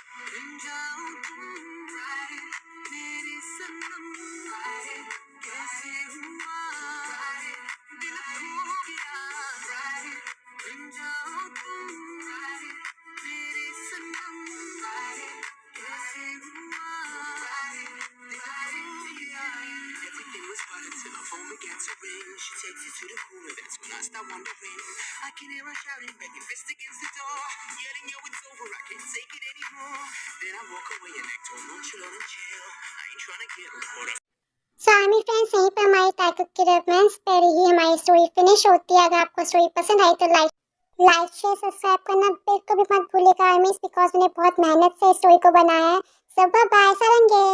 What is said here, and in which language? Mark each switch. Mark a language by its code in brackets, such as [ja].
[hi] बन जाओ तुम मेरे सनम, कैसे हुआ दिल खो गया, बन जाओ तुम मेरे सनम, कैसे हुआ दिल खो गया. [en] Everything was butter till the phone began to ring. She takes it to the cooler, that's when I start wondering. I can hear her shouting, banging fist against the door, yelling, yo, it's over, I can't take it anymore. Then I walk away and act all nonchalant and chill. I ain't trying to get caught up. [hi] So army friends, यहीं पर हमारी ताइकुक की romance पर ही हमारी story finish होती है। अगर आपको स्टोरी पसंद आई तो लाइक शेयर सब्सक्राइब करना बिल्कुल भी मत भूलिएगा आर्मीज, बिकॉज मैंने बहुत मेहनत से स्टोरी को बनाया है। सो बाय बाय, सारंगे।